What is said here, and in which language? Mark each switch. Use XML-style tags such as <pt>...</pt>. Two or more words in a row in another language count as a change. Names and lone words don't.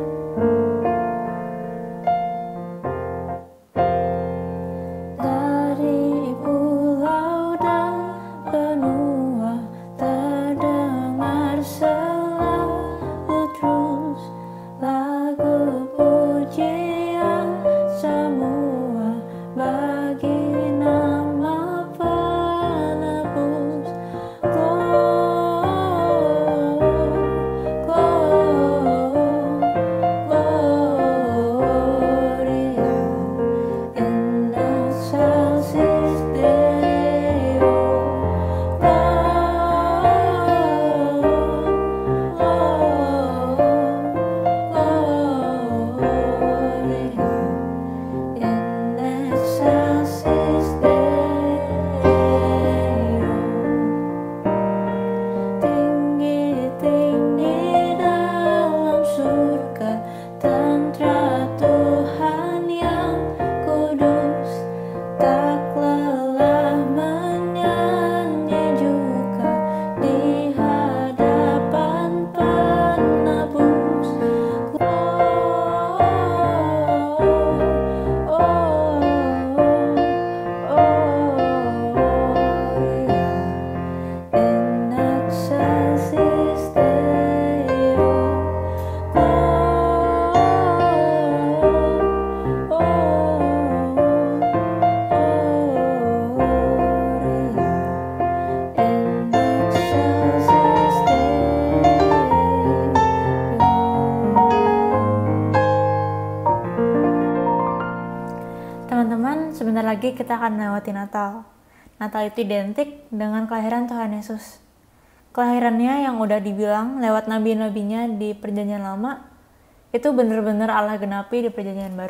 <id>Dari pulau dan benua terdengar selalu terus lagu pujian semua bagi nama penebus.</id> <la>Gloria in excelsis Deo. Gloria in excelsis Deo.</la> <id>Tinggi-tinggi dalam surga tentara Tuhan yang kudus, tak lelah menyanyi juga di hadapan penebus.</id> <la>In excelsis Deo. In excelsis</la> <id>Teman-teman, sebentar lagi kita akan melewati Natal. Natal itu identik dengan kelahiran Tuhan Yesus. Kelahirannya yang udah dibilang lewat nabi-nabinya di Perjanjian Lama, itu benar-benar Allah genapi di Perjanjian Baru.</id>